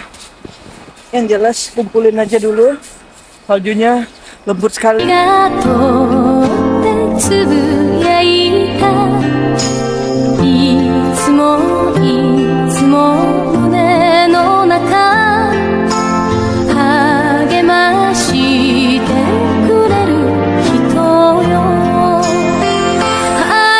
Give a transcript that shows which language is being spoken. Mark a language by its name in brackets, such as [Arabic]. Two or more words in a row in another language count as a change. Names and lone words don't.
[Indonesian] Yang jelas kumpulin aja dulu, saljunya lembut sekali. [Japanese] がとってつぶやいたいつもいつも胸の中励ましてくれる人よ晴